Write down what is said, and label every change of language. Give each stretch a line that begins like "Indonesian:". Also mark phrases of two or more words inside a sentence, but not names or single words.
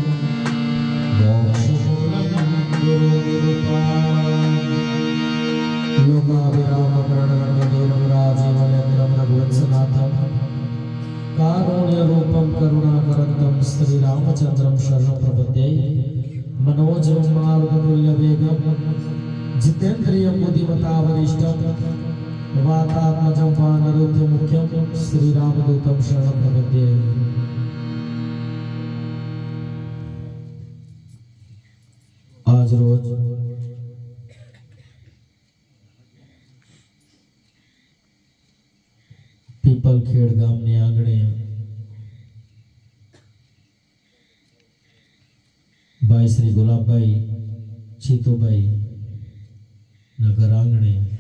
Sanskrit: करुणाकरंतम श्री रामचंद्रम शरणं प्रपद्ये मनोजवं मारुततुल्यवेगं जितेन्द्रियं बुद्धिमतावरिष्ठं वातात्मजं वानरोग्यमुख्यं श्री रामदूतं शरणं प्रपद्ये।
Gujarati: આજ રોજ પીપલખેડ ગામની આંગણે ભાઈ શ્રી ગુલાબભાઈ ચીતુભાઈ નગર આંગણે